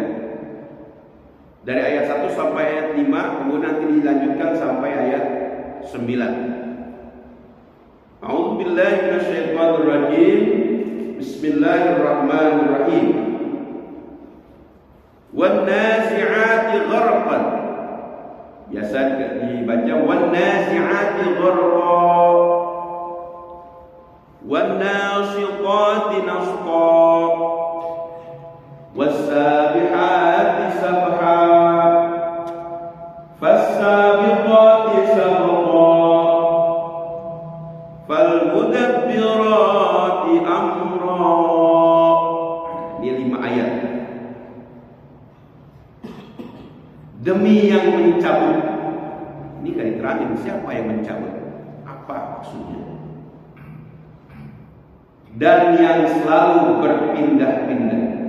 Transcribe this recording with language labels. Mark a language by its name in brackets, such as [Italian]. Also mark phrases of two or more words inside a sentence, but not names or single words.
[Indonesian] Dari ayat 1 sampai ayat 5, kemudian nanti dilanjutkan sampai ayat 9. [Arabic] أعوذ بالله من الشيطان الرجيم. بسم الله الرحمن الرحيم. والنازعات غرقا. [Indonesian] Biasa dibaca [Arabic] والنازعات غرقا. والناشطات نشطا. والسابحات سبحا. فالسابقات سبقا. فالمدبرات أمرا. [Indonesian] Ini 5 ayat. Demi yang mencabut. Ini kan diterangin siapa yang mencabut, apa maksudnya. Dan yang selalu berpindah-pindah.